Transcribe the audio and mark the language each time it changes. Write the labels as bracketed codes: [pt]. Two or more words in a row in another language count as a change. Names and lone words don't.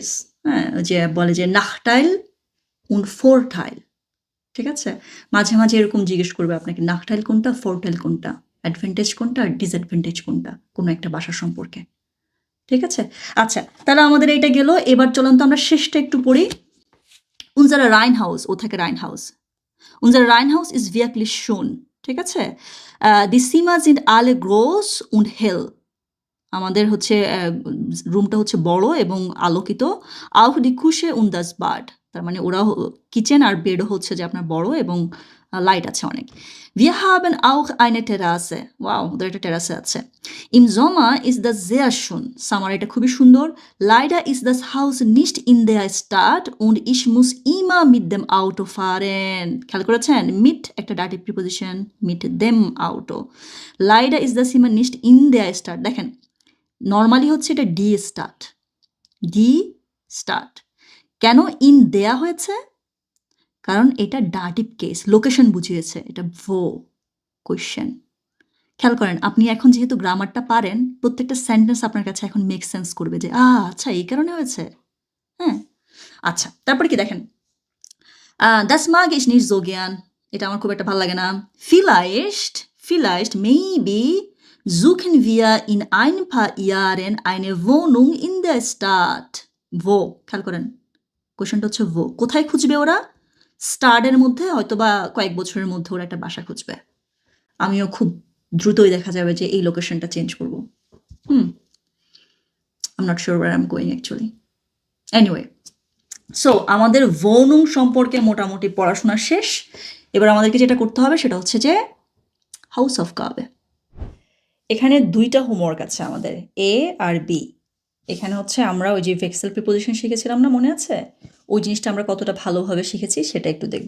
[bn] হ্যাঁ, যে বলে যে [de] Nachteil und Vorteil, [bn] ঠিক আছে। মাঝে মাঝে এরকম জিজ্ঞেস করবে আপনাকে নাখটাইল কোনটা, ফোরটাইল কোনটা, অ্যাডভান্টেজ কোনটা, ডিসঅ্যাডভান্টেজ কোনটা কোনো একটা বাসা সম্পর্কে, ঠিক আছে। আচ্ছা, তাহলে আমাদের এইটা গেল। এবার চলুন তো আমরা শেষটা একটু পড়ি। [de] Unser Reihenhaus, [bn] ও থাকে রাইনহাউস। [de] Unser Reihenhaus ist wirklich schön, [bn] ঠিক আছে। [de] Die Zimmer sind alle groß und hell. [bn] আমাদের হচ্ছে রুমটা হচ্ছে বড় এবং আলোকিত। [de] Auch die Küche und das Bad, [bn] তার মানে ওরা কিচেন আর বেডও হচ্ছে যে আপনার বড় এবং লাইট আছে অনেক। [de] Wir haben auch eine Terrasse. [bn] ওয়াও, ওদের একটা টেরাসে আছে। [de] Im Sommer ist das sehr schön. [bn] সামার এটা খুবই সুন্দর। [de] Leider ist das Haus nicht in der Stadt und ich muss immer mit dem Auto fahren. [bn] খেয়াল করেছেন, mit একটা [en] Dativ preposition, [de] mit dem Auto. Leider ist das immer nicht in der Stadt. [bn] দেখেন, নর্মালি হচ্ছে এটা [de] die Stadt, die Stadt. [bn] কেন ইন দেয়া হয়েছে? কারণ এটা ডাটিভ কেস, লোকেশন বুঝিয়েছে, এটা ভো কোয়েশ্চেন। খেয়াল করেন, আপনি এখন যেহেতু গ্রামারটা পারেন, প্রত্যেকটা সেন্টেন্স আপনার কাছে এখন [en] make sense [bn] করবে যে আচ্ছা এই কারণে হয়েছে। হ্যাঁ, আচ্ছা, তারপরে কি দেখেন, [de] das mag ich nicht so gern, [bn] এটা আমার খুব একটা ভালো লাগে না। [de] Vielleicht maybe suchen wir in ein paar Jahren eine Wohnung in der Stadt. Wo, [bn] খেয়াল করেন, কোয়েশ্চেনটা হচ্ছে wo, কোথায় খুঁজবে ওরা? স্টাডের মধ্যে, হয়তো বা কয়েক বছরের মধ্যে ওরা একটা বাসা খুঁজবে। আমিও খুব দ্রুতই দেখা যাবে যে এই লোকেশনটা চেঞ্জ করব। [en] I'm not sure where I'm going actually. Anyway, [bn] সো আমাদের ভৌনুং সম্পর্কে মোটামুটি পড়াশোনা শেষ। এবার আমাদেরকে যেটা করতে হবে সেটা হচ্ছে যে হাউস অফ কাবে। এখানে 2টা হোমওয়ার্ক আছে আমাদের, এ আর বি। এখানে হচ্ছে আমরা ওই যে ভেক্সেল প্রিপোজিশন শিখেছিলাম না, মনে আছে? ওই জিনিসটা আমরা কতটা ভালোভাবে শিখেছি সেটা একটু দেখব।